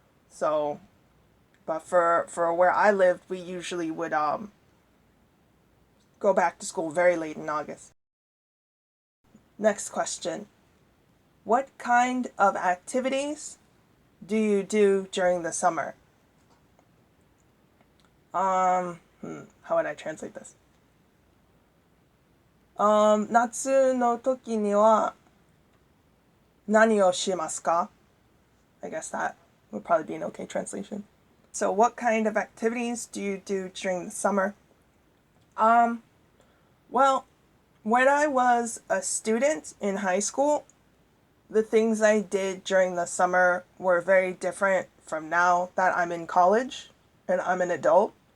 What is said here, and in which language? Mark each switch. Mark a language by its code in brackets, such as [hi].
[en] So, but for where I lived, we usually would go back to school very late in August. Next question. What kind of activities do you do during the summer? How would I translate this? [ja] 夏の時には何をしますか? [en] I guess that would probably be an okay translation. So what kind of activities do you do during the summer? Well, when I was a student in high school, the things I did during the summer were very different from now that I'm in college and I'm an adult.